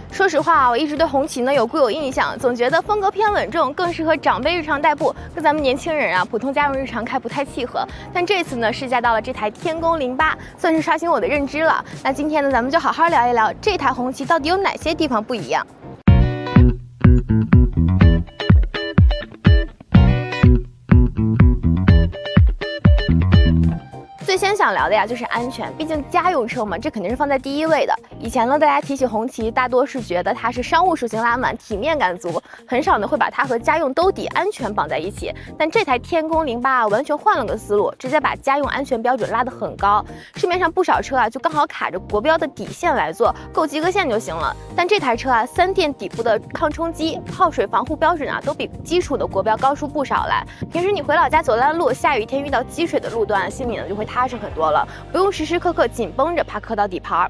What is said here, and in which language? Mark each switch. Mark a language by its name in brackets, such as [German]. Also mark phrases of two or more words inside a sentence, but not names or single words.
[Chinese] 說實話啊，我一直对紅旗呢有固有印象，总觉得風格偏穩重，更適合长輩日常代步，跟咱們年輕人啊普通家用日常開不太契合。但這次呢試駕到了這台天宮08，算是刷新我的認知了。那今天呢，咱們就好好聊一聊這台紅旗到底有哪些地方不一樣。最先想聊的呀就是安全，毕竟家用车嘛，这肯定是放在第一位的。以前呢，大家提起红旗，大多是觉得它是商务属性拉满，体面感足，很少呢会把它和家用兜底安全綁在一起。但这台天宮08啊，完全換了個思路，直接把家用安全標準拉得很高。市面上不少車啊，就剛好卡着國標的底線來做，夠及格線就行了。但這台車啊，3電底部的抗衝擊、泡水防護標準啊，都比基礎的國標高出不少來。平時你回老家走爛路，下雨天遇到積水的路段，心裡呢就會踏實很多了，不用時時刻刻緊繃着，怕磕到底盤。